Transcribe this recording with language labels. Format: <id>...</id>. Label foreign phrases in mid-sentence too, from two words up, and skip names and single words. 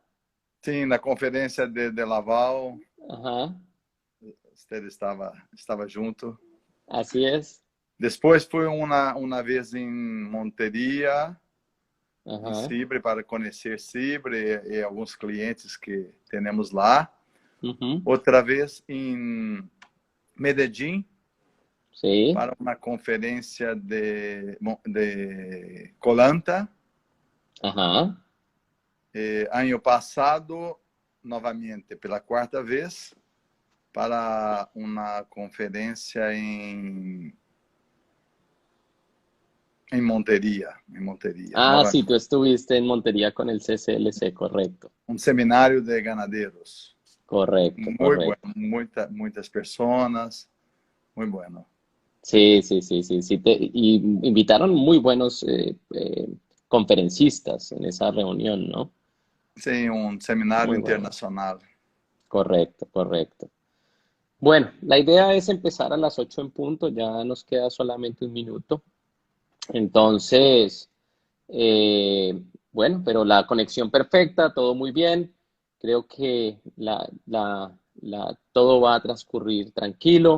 <pt>Sim, na conferência de Laval, Ajá, Esther estava junto.</pt> <es>así es.</es> <pt>Depois foi uma vez em Monteria, em Ajá, Cibre, para conhecer Cibre e alguns clientes que temos lá. ujú, Outra vez em Medellín,</pt> <es>sí,</es> <pt>para uma conferência de Colanta. ajá. Ano passado, novamente, pela quarta vez, para uma conferência em Monteria,</pt> <es>Ah, sí, tú</es> <pt>novamente.</pt> <es>estuviste en Montería con el CCLC, correcto,</es> <pt>Seminário de ganadeiros.</pt> <es>correcto,</es> <pt>Muito bueno,</pt> <es>correcto.</es> <pt>muitas pessoas, muito bueno.</pt> <es>Sí, sí, sí, sí, sí. Y invitaron muy buenos conferencistas en esa reunión, ¿no?</es> <pt>Sim, seminário</pt> <es>Muy bueno.</es> <pt>internacional.</pt> <es>Correcto, correcto. Bueno, la idea es empezar a las 8 en punto, ya nos queda solamente un minuto. Entonces, bueno, pero la conexión perfecta, todo muy bien. Creo que todo va a transcurrir tranquilo.</es>